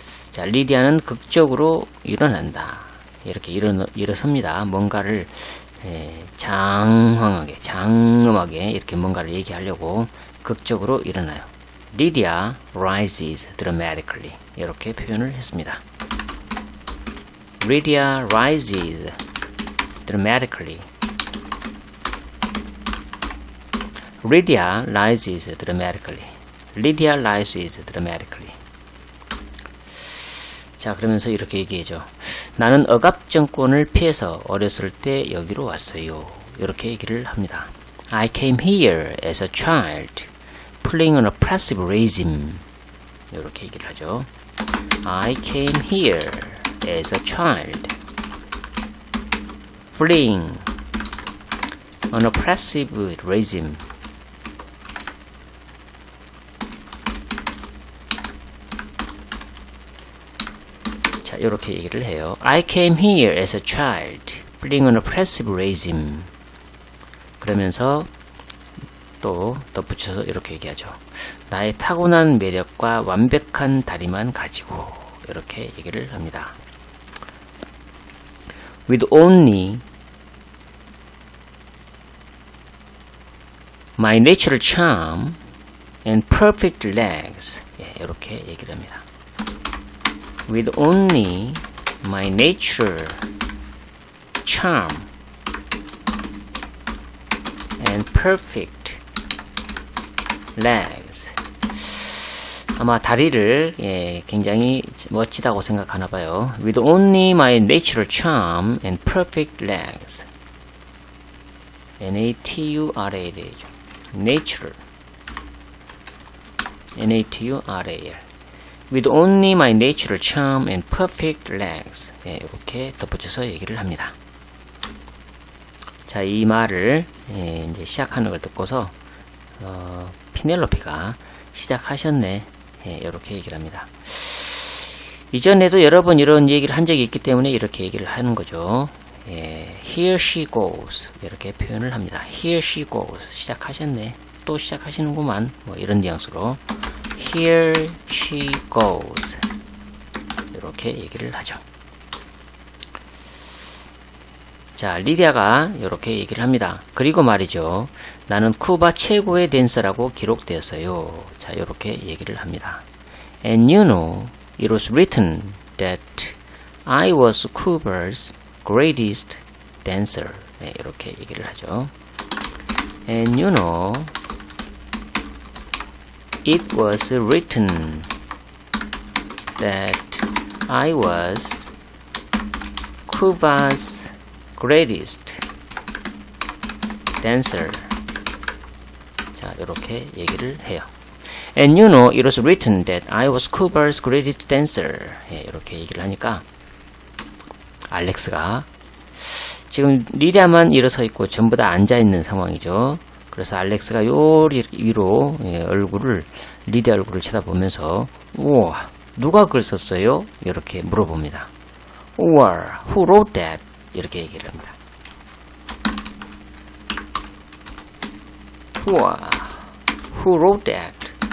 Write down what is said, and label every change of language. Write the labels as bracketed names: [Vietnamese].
[Korean] 자, 리디아는 극적으로 일어난다. 이렇게 일어섭니다. 뭔가를 장엄하게 이렇게 뭔가를 얘기하려고 극적으로 일어나요. [English] Lydia rises dramatically. [Korean] 이렇게 표현을 했습니다. [English] Lydia rises dramatically. Lydia rises dramatically. Lydia rises dramatically. [Korean] 자, 그러면서 이렇게 얘기해줘. 나는 억압 정권을 피해서 어렸을 때 여기로 왔어요. 이렇게 얘기를 합니다. [English] I came here as a child, fleeing an oppressive regime. [Korean] 이렇게 얘기를 하죠. [English] I came here as a child, fleeing an oppressive regime. [Korean] 자, 이렇게 얘기를 해요. [English] I came here as a child, fleeing an oppressive regime. [Korean] 그러면서 또 덧붙여서 이렇게 얘기하죠. 나의 타고난 매력과 완벽한 다리만 가지고 이렇게 얘기를 합니다. [English] With only my natural charm and perfect legs. [Korean] 예, 이렇게 얘기를 합니다. [English] With only my natural charm and perfect legs. [Korean] 아마 다리를 굉장히 멋지다고 생각하나 봐요. [English] With only my natural charm and perfect legs. N-A-T-U-R-A-L이죠. Natural. N-A-T-U-R-A-L. With only my natural charm and perfect legs. [Korean] 이렇게 덧붙여서 얘기를 합니다. 자, 이 말을 이제 시작하는 걸 듣고서 피넬로피가 시작하셨네. 이렇게 얘기를 합니다. 이전에도 여러 번 이런 얘기를 한 적이 있기 때문에 이렇게 얘기를 하는 거죠. [English] Here she goes. [Korean] 이렇게 표현을 합니다. [English] Here she goes. [Korean] 시작하셨네. 또 시작하시는구만. 뭐 이런 뉘앙스로. [English] Here she goes. [Korean] 이렇게 얘기를 하죠. 자, 리디아가 이렇게 얘기를 합니다. 그리고 말이죠. 나는 쿠바 최고의 댄서라고 기록되었어요. 자, 이렇게 얘기를 합니다. [English] And you know, it was written that I was Cuba's greatest dancer. [Korean] 네, 이렇게 얘기를 하죠. [English] And you know, it was written that I was Cuba's greatest dancer. [Korean] 자, 이렇게 얘기를 해요. [English] And you know, it was written that I was Cuba's greatest dancer. [Korean] 이렇게 얘기를 하니까 알렉스가 지금 리디아만 일어서 있고 전부 다 앉아 있는 상황이죠. 그래서 알렉스가 요리 위로 얼굴을 리디아 얼굴을 쳐다보면서 우와, 누가 글 썼어요? 이렇게 물어봅니다. [English] 우와, who wrote that? [Korean] 이렇게 얘기를 합니다. [English] 우와, who wrote that?